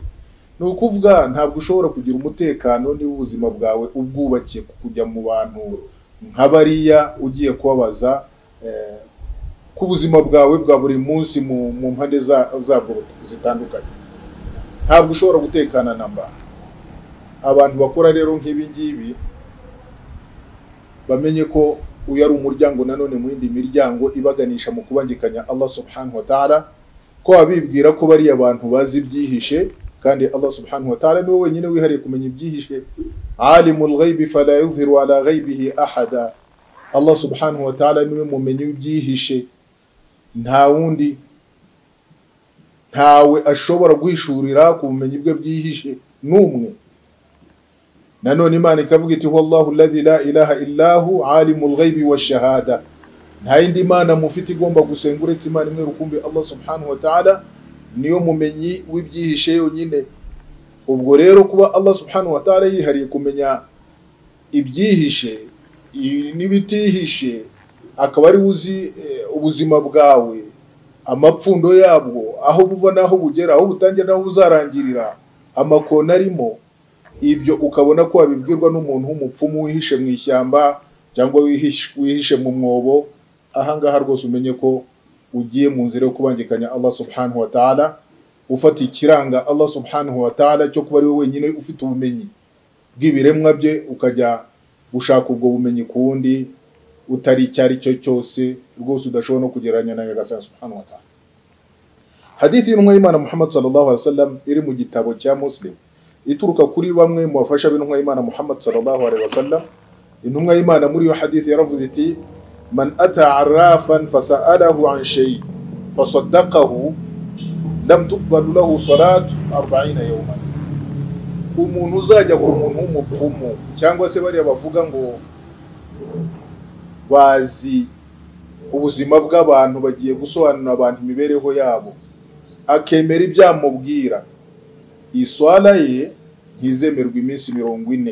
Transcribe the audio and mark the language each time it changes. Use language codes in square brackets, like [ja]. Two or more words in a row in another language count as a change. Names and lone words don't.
[rw] Ni ukuvuga ntabwo ushobora kugira umutekano niba ubuzima bwawe ubwubakiye kujya mu bantu nk'abariya ugiye kubabaza ku buzima bwawe bwa buri munsi mu mpande zabwo zitandukanye. Ntabwo ushobora gutekana namba. Abantu bakora rero nk'ibi ngibi bamenye ko uyu ari umuryango nanone mu yindi miryango ibaganisha mu kubangikanya Allah [ar] سبحانه وتعالى, [rw] ko abibwira ko bari abantu bazi ibyihishe, kandi Allah [ar] سبحانه وتعالى [rw] niwe wenyine wihariye kumenya ibyihishe. [ar] عالم الغيب فلا يظهر على غيبه أحدا. [rw] Allah [ar] سبحانه وتعالى [rw] niwe mumenyi w'ibyihishe, nta wundi, ntawe ashobora guhishurira ku bumenyi bwe bwihishe n'umwe. Nanone Imana ikavuga iti [ar] والله الذي لا إله إلا هو عالم الغيب والشهادة. [rw] Nta yindi Imana mufite igomba gusenga uretse Imana imwe rukumbi Allah [ar] سبحانه وتعالى, [rw] niyo mumenyi w'ibyihishe yonyine. Ubwo rero kuba Allah [ar] سبحانه وتعالى [rw] yihariye kumenya ibyihishe n'ibitihishe, akaba ari uzi ubuzima bwawe, amapfundo yabwo, aho buva naho bugera, aho butangira naho buzarangirira, amakona arimo, ibyo ukabona ko wabibwirwa n'umuntu w'umupfumu wihishe mu ishyamba cyangwa wihishe mu mwobo, ahangaha rwose umenye ko ugiye mu nzira yo kubangikanya Allah [ar] سبحانه وتعالى, [rw] ufata ikiranga Allah [ar] سبحانه وتعالى [rw] cyo kuba ari we wenyine ufite ubumenyi bw'ibiremwa bye, ukajya gushaka ubwo bumenyi ku wundi utari icyari cyo cyose, rwose udashobora no kugereranya na Nyagasani [ar] سبحانه وتعالى. [rw] Hadithi y'intumwa y'Imana Muhammad [ar] صلى الله عليه وسلم [rw] iri mu gitabo cya Muslim, ituruka kuri bamwe mu bafasha b'intumwa y'Imana Muhammad [ar] صلى الله عليه وسلم. [rw] Intumwa y'Imana muri iyo hadithi yaravuze iti: [ar] من أتى عرافا فسأله عن شيء فصدقه لم تقبل له صلاة 40 يوما. [rw] Umuntu uzajya ku muntu w'umupfumu cyangwa se bari bavuga ngo bazi ubuzima bw'abantu, bagiye gusobanura abantu imibereho yabo, akemera ibyamubwira, iswala ye ntizemerwa iminsi 40.